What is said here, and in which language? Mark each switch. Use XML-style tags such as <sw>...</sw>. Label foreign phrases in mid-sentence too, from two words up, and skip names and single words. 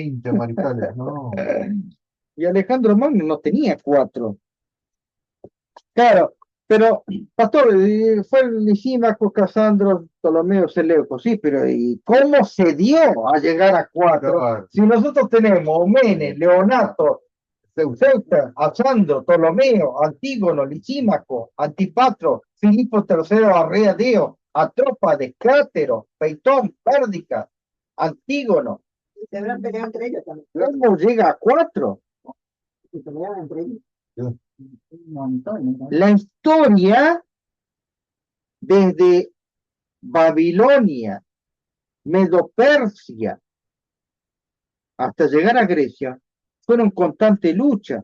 <es>20 mariscales, no. Y Alejandro Magno no tenía 4. Claro, pero, pastor, fue el Lisímaco, Casandro, Ptolomeo, Seleuco, sí, pero ¿y cómo se dio a llegar a 4? Claro. Si nosotros tenemos Menes, Leonato, Ceuta, Asandro, Ptolomeo, Antígono, Lisímaco, Antipatro, Filipo III, Arreadeo, Atrópades, Cátero, Peitón, Pérdica, Antígono, Se habrán peleado entre ellos también. ¿cómo llega a 4? Se peleaban entre ellos. Un montón, ¿no? La historia desde Babilonia, Medo-Persia, hasta llegar a Grecia, fueron constante lucha.</es>